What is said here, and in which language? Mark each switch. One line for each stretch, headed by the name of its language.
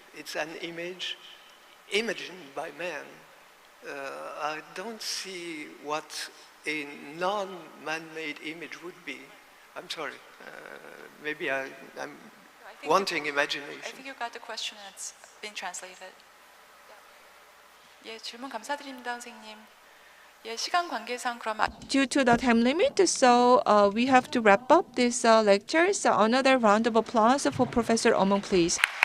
English: It's an image imagined by man. I don't see what a non-man-made image would be. I'm sorry. Maybe I'm wanting imagination. I think you got the question and it's been translated.
Korean: 예, 질문 감사드립니다, 선생님. 예, 시간 관계상 그럼
English: Due to the time limit, so we have to wrap up this lecture. So another round of applause for Professor Omong, please.